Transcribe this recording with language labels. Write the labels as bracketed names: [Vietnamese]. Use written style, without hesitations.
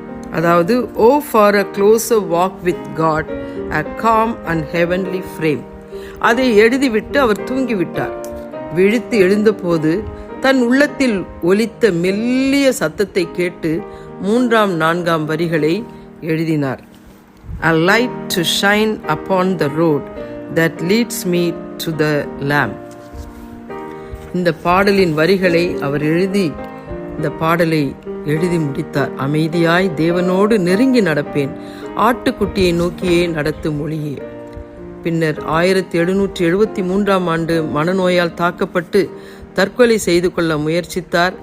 [Tamil] அதாவது, [English] O for a closer walk with God, a calm and heavenly frame. [Tamil] அதை எழுதிவிட்டு அவர் தூங்கிவிட்டார். விழித்து எழுந்தபோது தன் உள்ளத்தில் ஒலித்த மெல்லிய சத்தத்தை கேட்டு 3ஆம் 4ஆம் வரிகளை எழுதினார். [English] A light to shine upon the road that leads me to the Lamb. [Tamil] இந்த பாடலின் வரிகளை அவர் இந்த பாடலை எழுதி முடித்தார். அமைதியாய் தேவனோடு நெருங்கி நடப்பேன், ஆட்டுக்குட்டியை நோக்கியே நடத்தும் மொழியே. பின்னர் 1773ஆம் ஆண்டு மனநோயால் தாக்கப்பட்டு தற்கொலை செய்து கொள்ள முயற்சித்தார்.